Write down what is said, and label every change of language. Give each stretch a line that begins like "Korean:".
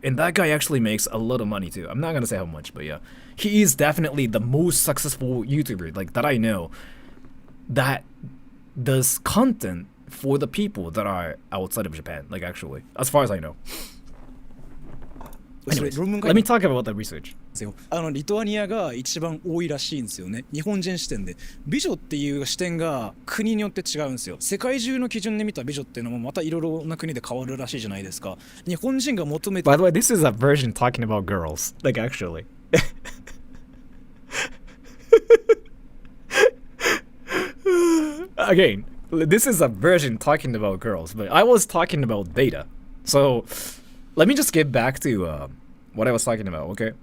English: And that guy actually makes a lot of money too. I'm not gonna say how much, but yeah, he is definitely the most successful YouTuber like that I know that does content for the people that are outside of Japan, like actually, as far as I know. Anyways, let me talk about the research.
Japanese: リトアニアが一番多いらしいんですよね。日本人視点で美女っていう視点が国によって違うんですよ。世界中の基準で見た美女っていうのもまたいろいろな国で変わるらしいじゃないですか。日本人が求めて
English: By the way, this is a version talking about girls, like actually. Again, this is a version talking about girls, but I was talking about data. So let me just get back to what I was talking about, okay?